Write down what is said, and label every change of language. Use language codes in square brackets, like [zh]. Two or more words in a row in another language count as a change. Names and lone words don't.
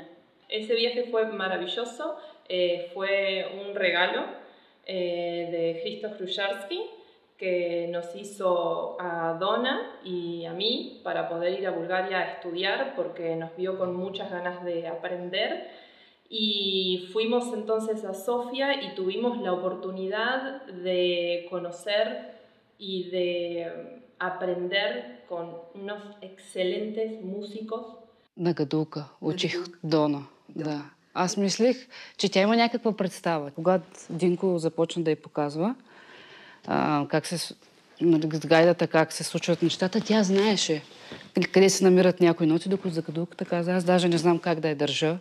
[es] Ese viaje fue maravilloso, fue un regalo de Christoph Grujarski, que nos hizo a Donna y a mí para poder ir a Bulgaria a estudiar porque nos vio con muchas ganas de aprender y fuimos entonces a Sofía y tuvimos la oportunidad de conocer y de aprender con unos excelentes músicos. [bg] На гадулка учих Дона, да. Аз мислех, че тя има някаква представа. Когато Динко започна да й показва как се, с гайдата как се случват нещата, тя знаеше къде се намират някои ноти, докато за гадулката каза, аз даже не знам как да я държа.